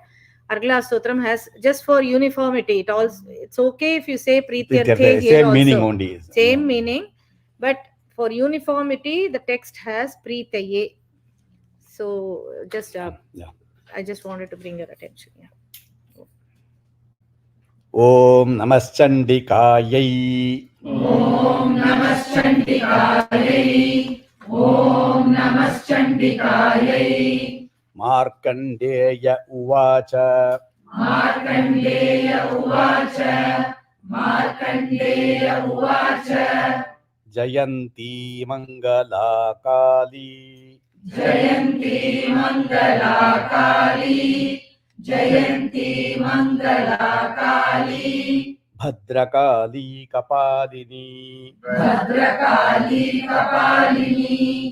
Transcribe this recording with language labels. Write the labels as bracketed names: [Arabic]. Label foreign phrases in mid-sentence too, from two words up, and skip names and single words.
[English] Argala Stotram has, just for uniformity, it's okay if you say Prityarthe here same meaning only. Same meaning, but for uniformity, the text has Pritaye. So just Yeah. I just wanted to bring your attention. Yeah. [Sanskrit] ॐ नमश्चण्डिकायै. ॐ नमश्चण्डिकायै. ॐ नमश्चण्डिकायै. मार्कण्डेय उवाच. मार्कण्डेय उवाच. मार्कण्डेय उवाच. जयन्ती मङ्गला काली. जयन्ती मङ्गला काली. जयन्ती मङ्गला काली. भद्रकाली कपालिनी. भद्रकाली कपालिनी.